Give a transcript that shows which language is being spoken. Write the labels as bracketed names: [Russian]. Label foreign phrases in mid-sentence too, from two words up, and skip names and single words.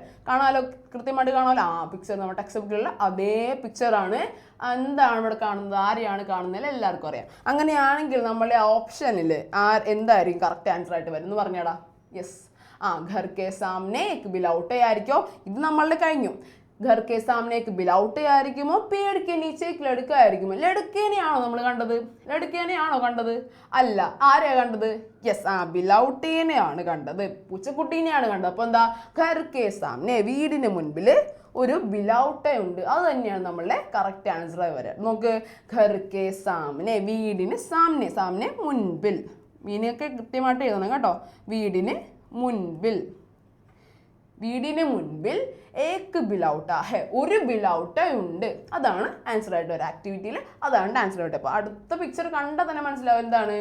[Malayalam] കാണാമല്ലോ, കൃത്യമായിട്ട് കാണാമല്ലോ. ആ പിക്ചർ നമ്മുടെ ടെക്സ്റ്റ് ബുക്കിലുള്ള അതേ പിക്ചറാണ്. എന്താണ് ഇവിടെ കാണുന്നത്, ആരെയാണ് കാണുന്നത് എല്ലാവർക്കും അറിയാം. അങ്ങനെയാണെങ്കിൽ നമ്മളുടെ ഓപ്ഷനിൽ എന്തായിരിക്കും കറക്റ്റ് ആൻസർ ആയിട്ട് വരും എന്ന് പറഞ്ഞാടാ? [Hindi] യെസ്, घर के सामने एक बिलौटे ആയിരിക്കോ? [Malayalam] ഇത് നമ്മളുടെ കഴിഞ്ഞു. [Hindi] घर के सामने एक बिलाउटे ആയിരിക്കുമോ, പേड़ के नीचे एक लड़का ആയിരിക്കുമോ? [Malayalam] ലടുക്കേനെയാണോ നമ്മൾ കണ്ടത്? ലടുക്കേനെയാണോ കണ്ടത്? അല്ല, ആരെയാ കണ്ടത്? യെസ്, ബിലൗട്ടേനെയാണ് കണ്ടത്, പൂച്ചക്കുട്ടീനെയാണ് കണ്ടത്. അപ്പോൾ എന്താ? [Hindi] घर के सामने, [Malayalam] വീടിന് മുൻപിൽ ഒരു ബിലൗട്ടയുണ്ട്. അത് തന്നെയാണ് നമ്മളുടെ കറക്റ്റ് ആൻസർ ആയി വരിക. നോക്ക്, [Hindi] घर के सामने, [Malayalam] വീടിന് സാമനെ, സാമനെ മുൻപിൽ, മീനൊക്കെ കൃത്യമായിട്ട് എഴുതണം കേട്ടോ. വീടിന് മുൻപിൽ, വീടിന് മുൻപിൽ [Hindi] एक बिलौटा है, [Malayalam] ഒരു ബിലൗട്ട ഉണ്ട്. അതാണ് ആൻസർ ആയിട്ട് ഒരു ആക്ടിവിറ്റിയിൽ, അതാണ് ആൻസർ ആയിട്ട്. അപ്പോൾ അടുത്ത പിക്ചർ കണ്ടാൽ തന്നെ മനസ്സിലാവും എന്താണ്.